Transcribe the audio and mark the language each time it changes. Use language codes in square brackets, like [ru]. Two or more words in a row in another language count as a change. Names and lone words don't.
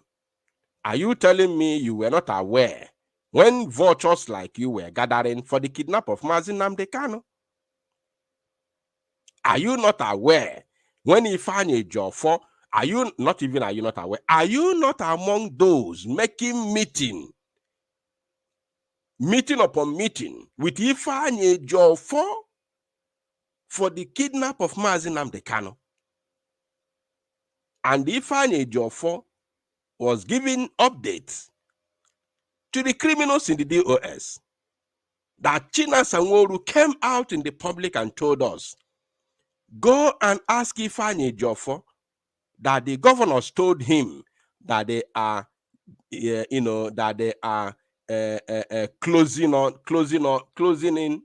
[en] Are you telling me you were not aware when vultures like you were gathering for the kidnap of Mazi Nnamdi Kanu? Are you not aware when Ifeanyi Ejiofor, are you not aware? Are you not among those making meeting upon meeting with Ifeanyi Ejiofor for the kidnap of Mazi Nnamdi Kanu? And Ifeanyi Ejiofor was giving updates to the criminals in the DOS that China Sanwo-Olu came out in the public and told us, go and ask Ifeanyi Ejiofor that the governors told him that they are, that they are closing in.